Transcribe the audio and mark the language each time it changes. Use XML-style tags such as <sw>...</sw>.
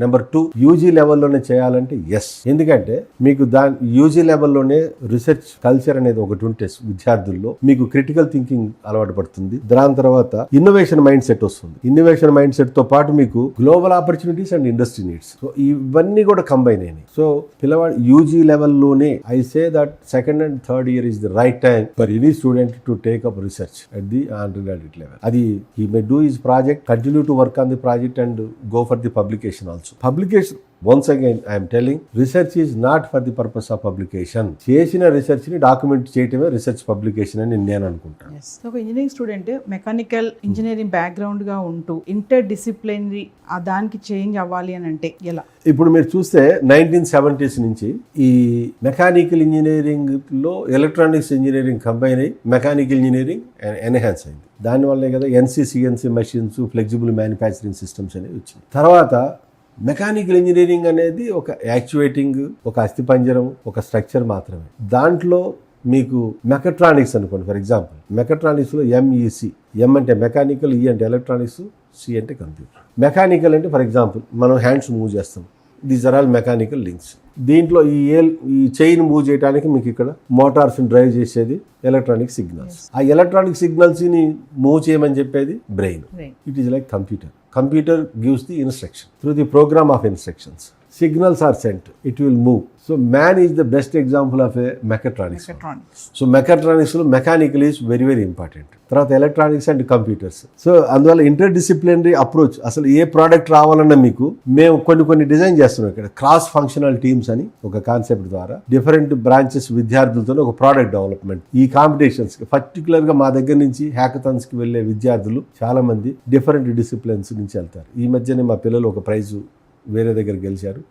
<te>Number 2, UG లెవెల్లోనే చేయాలంటే ఎందుకంటే మీకు యూజీ లెవెల్లోనే రీసెర్చ్ కల్చర్ అనేది ఒకటి ఉంటే విద్యార్థుల్లో మీకు క్రిటికల్ థింకింగ్ అలవాటు పడుతుంది. దాని తర్వాత ఇన్నోవేషన్ మైండ్ సెట్ వస్తుంది. ఇన్నోవేషన్ మైండ్ సెట్ తో పాటు మీకు global opportunities and industry needs, so ఇవన్నీ కూడా కంబైన్ అయినాయి. సో పిల్లవాడు UG లెవెల్లోనే</te> <en>I say that 2nd and 3rd year is the right time for any student to take up research at the undergraduate level. Adi he may do his project, continue to work on the project and go for the publication also. Publication, once again I am telling, research is not for the purpose of publication.</en> <te>చేసిన research ని document చేయటమే research publication అని నేను అనుకుంటాను. ఒక engineering student mechanical engineering background గా ఉంటూ inter disciplinary దానికి చేంజ్ అవ్వాలి అని అంటే ఎలా? ఇప్పుడు మీరు చూస్తే 1970s నుంచి ఈ మెకానికల్ ఇంజనీరింగ్ లో ఎలక్ట్రానిక్స్ ఇంజనీరింగ్ కంబైన్ అయ్యి మెకానికల్ ఇంజనీరింగ్ ఎన్హాన్స్ అయింది. దానివల్లే కదా NC machines, flexible manufacturing systems అనేవి వచ్చింది. తర్వాత మెకానికల్ ఇంజనీరింగ్ అనేది ఒక యాక్చువేటింగ్, ఒక అస్థిపంజరం, ఒక స్ట్రక్చర్ మాత్రమే. దాంట్లో మీకు మెకట్రానిక్స్ అనుకోండి, ఫర్ ఎగ్జాంపుల్ మెకట్రానిక్స్లో MEC, M అంటే మెకానికల్, E అంటే ఎలక్ట్రానిక్స్, C అంటే కంప్యూటర్. మెకానికల్ అంటే ఫర్ ఎగ్జాంపుల్ మనం హ్యాండ్స్ మూవ్ చేస్తాం,</te> <en>These are all mechanical links.</en> <te>దీంట్లో ఈ చైన్ మూవ్ చేయడానికి మీకు ఇక్కడ మోటార్స్ డ్రైవ్ చేసేది ఎలక్ట్రానిక్ సిగ్నల్స్. ఆ ఎలక్ట్రానిక్ సిగ్నల్స్ ని మూవ్ చేయమని చెప్పేది brain.</te> <en>It is like computer. Computer gives the instruction through the program of instructions. Signals are sent, it will move. So man is the best example of a mechatronics. So mechatronics</en> <te>lo</te> <en>mechanical is very very important.</en> <te>తర్వాత electronics and computers. So అందువల్ల interdisciplinary approach, అసలు ఏ product రావాలన్నా మీకు మేము కొన్ని design చేస్తున్నాం. ఇక్కడ cross functional teams అని ఒక కాన్సెప్ట్ ద్వారా డిఫరెంట్ బ్రాంచెస్ విద్యార్థులతో ఒక ప్రోడక్ట్ డెవలప్మెంట్. ఈ కాంపిటీషన్స్ పర్టికులర్ గా మా దగ్గర నుంచి హ్యాకథాన్స్ కి వెళ్లే విద్యార్థులు చాలా మంది డిఫరెంట్ డిసిప్లిన్స్ నుంచి వెళ్తారు. ఈ మధ్యనే మా పిల్లలు ఒక ప్రైజ్ వేరే దగ్గర గెలిచారు.</te>